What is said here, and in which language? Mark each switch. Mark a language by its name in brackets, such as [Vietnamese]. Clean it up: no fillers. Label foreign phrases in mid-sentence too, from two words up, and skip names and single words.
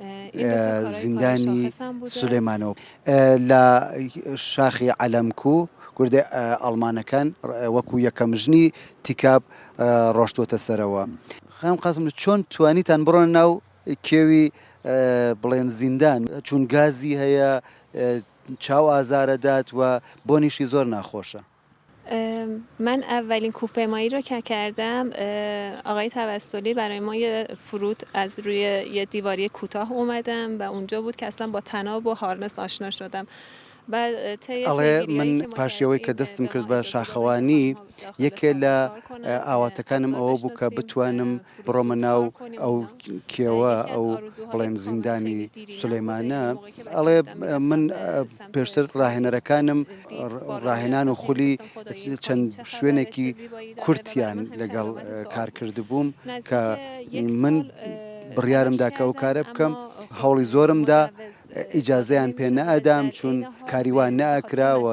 [Central Kurdish] زیندانی سولێمانەوە لە شاخی عەلەمکوو کوردی ئەڵمانەکان وەکو یەکەم ژنی تیکاب ڕۆشتووەتە سەرەوە خەم قاسم چۆن توانیتان بڕۆن ناو کێوی بڵێن زیندان چون گازی هەیە چاو ئازارەدات و بۆنیشی زۆر ناخۆشە [Persian] من اولین کوهپیمایی رو که کردم آقای توسلی برای ما یه فرود از روی یه دیواری کوتاه اومدم و اونجا بود که اصلا با طناب و هارنس آشنا شدم [Central Kurdish] ئەڵێ من پاشیەوەی کە دەستم کرد بە شاخەوانی یەکێ لە ئاواتەکانم ئەوە بوو کە بتوانم بڕۆمە ناو ئەو کێوە ئەو بڵێن زیندانی سولەیمانە ئەڵێ من پێشتر ڕاهێنەرەکانم ڕاهێنان و خولی چەند شوێنێکی کورتیان لەگەڵ کارکرد بووم کە من بڕیارمدا کە ئەو کارە بکەم هەوڵی زۆرمدا ئیجازەیان پێ نەئەدام چون کاریوان نەئەکراوە